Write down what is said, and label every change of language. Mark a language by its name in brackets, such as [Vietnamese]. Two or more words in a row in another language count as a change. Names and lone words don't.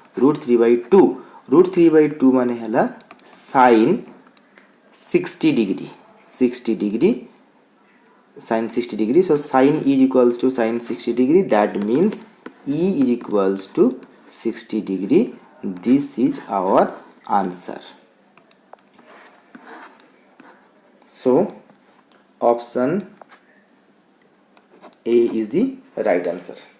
[English] √3 by 2 [Odia] ମାନେ ହେଲା [English] sin 60 डिग्री sin 60 degree so sin e is equals to sin 60 degree that means e is equals to 60 degree this is our answer so option A is the right answer